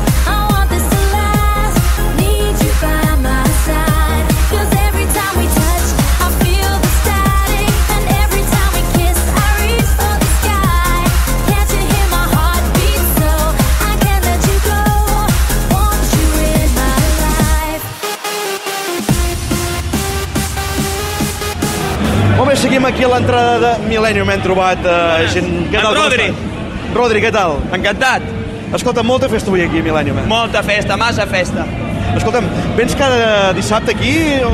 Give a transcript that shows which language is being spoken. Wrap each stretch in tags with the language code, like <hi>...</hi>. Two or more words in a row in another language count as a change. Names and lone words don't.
<en>I want this to last. Need you by my side. 'Cause every time we touch, I feel the static, and every time we kiss, I reach for the sky. Can't you hear my heart beat so? I can't let you go. Want you in my life.</en> <ca>Molt bé, seguim aquí a l'entrada de Millennium. Hem trobat gent... Què tal, com Rodri. estàs? Rodri, què tal? Encantat. Escolta, molta festa avui aquí a Millennium. Molta festa, massa festa. Escolta'm, vens cada dissabte aquí o</ca>